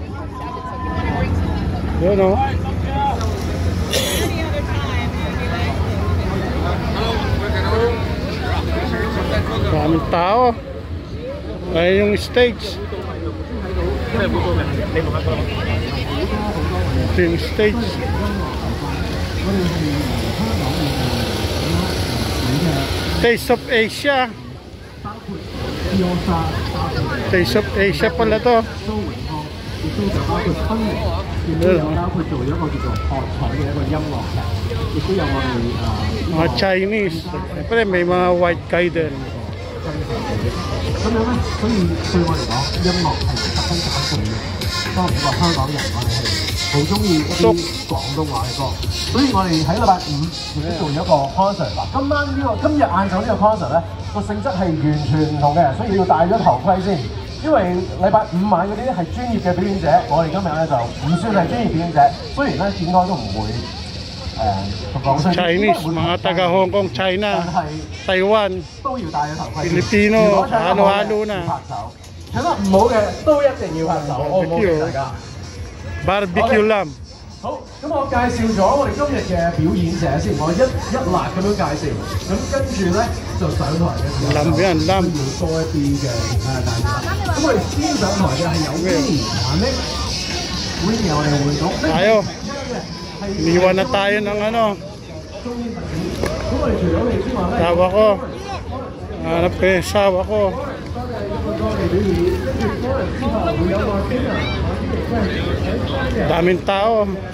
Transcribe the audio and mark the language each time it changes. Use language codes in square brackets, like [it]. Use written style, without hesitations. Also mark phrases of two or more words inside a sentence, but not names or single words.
[tl] Yun o. Daming tao. Ayun yung stage. Ito yung stage. Taste of Asia. Taste of Asia pala to. Mga Chinese. Siyempre may mga [en] white guy [tl] din. [yue] 咁樣咧，所以對我嚟講，音樂係十分重要。當然，香港人我哋係好中意一啲廣東話嘅歌，所以我哋喺禮拜五亦都做咗一個 concert。嗱，今日晏晝呢個 concert 咧，個性質係完全唔同嘅，所以要戴咗頭盔先。因為禮拜五晚嗰啲咧係專業嘅表演者，我哋今日咧就唔算係專業表演者，雖然咧應該都唔會。 [tl] Chinese, mga taga Hong Kong, China, Taiwan, Filipino, halo-halo na. [yue] 唱得唔好嘅都一定要拍手，好唔好大家 [en] ？Barbecue lamb。 [yue] 好，咁我介紹咗我哋今日嘅表演者先，我一辣咁樣介紹。咁跟住咧就上台嘅時候，要多一啲嘅其他嘅介紹。咁我哋先上台嘅係有 Winnie 我哋會講。 [tl] Tayo. Iniwan na tayo ng ano. Tawa ko. Hanap ko yung asawa ko. Daming tao.